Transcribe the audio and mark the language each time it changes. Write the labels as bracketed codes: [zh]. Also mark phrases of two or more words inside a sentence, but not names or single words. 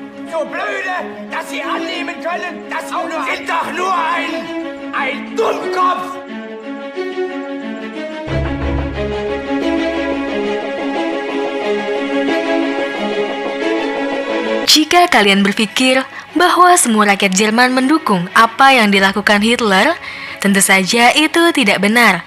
[de] so blöde, dass Sie annehmen können, dass Sie sind doch nur ein Dummkopf! [id] Jika kalian berpikir bahwa semua rakyat Jerman mendukung apa yang dilakukan Hitler, tentu saja itu tidak benar.